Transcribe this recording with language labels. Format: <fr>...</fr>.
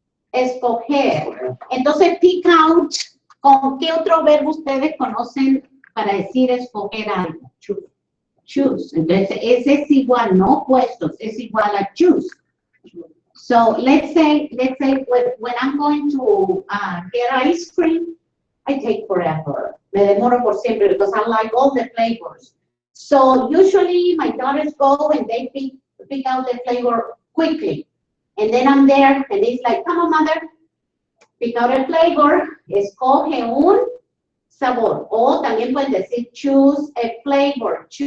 <es>Escoger. Entonces, pick out, ¿con qué otro verbo ustedes conocen para decir escoger algo? Choose. Entonces, ese es igual, no opuestos, es igual a choose.</es> <en>So, let's say when I'm going to get ice cream, I take forever.</en> <es>Me demoro por siempre</es> <en>because I like all the flavors. So, usually my daughters go and they pick out the flavor quickly. And then I'm there, and it's like, come on, mother, pick out a flavor,</en> <es>escoge un sabor. O también pueden decir,</es> <en>choose a flavor.</en>